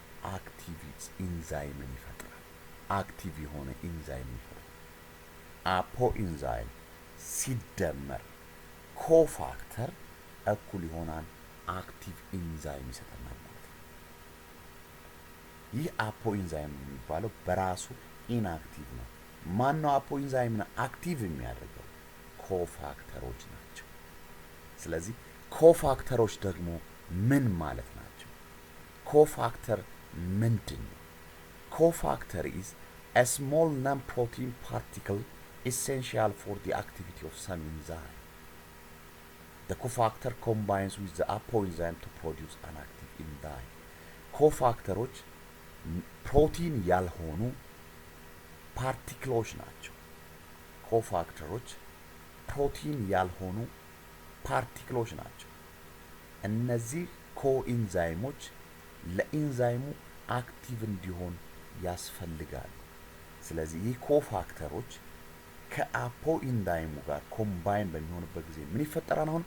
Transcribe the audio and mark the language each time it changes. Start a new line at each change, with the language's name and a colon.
Amharic: አክቲቭ ኢንዛይምን ይፈጥራል። አክቲቭ የሆነ ኢንዛይም ይፈጥራል። አፖኢንዛይም ሲደመር ኮፋክተር እኩል ይሆናል አክቲቭ ኢንዛይም ይሰጠናል ማለት ነው። ይህ አፖ ኢንዛይም የሚባለው በራሱ ኢንአክቲቭ ነው። ማን ነው አፖ ኢንዛይምን አክቲቭ የሚያደርገው? ኮፋክተሮች ናቸው። ስለዚህ ኮፋክተሮች ደግሞ ምን ማለት ናቸው? ኮፋክተር ምንድን ነው?
English: ኮፋክተር is a small non-protein particle essential for the activity of some enzyme. The cofactor combines with the apoenzyme to produce an active enzyme.
Amharic: ኮፋክተሮች ፕሮቲን ያልሆኑ ፓርቲክሎች ናቸው። ኮፋክተሮች ፕሮቲን ያልሆኑ ፓርቲክሎች ናቸው። እነዚህ ኮኢንዛይሞች ለኢንዛይሙ አክቲቭ እንዲሆን ያስፈልጋሉ። ስለዚህ ይህ ኮፋክተሮች ከአፖ ኢንዛይሙ ጋር ኮምባይን በሚሆንበት ጊዜ ምን ይፈጠራል?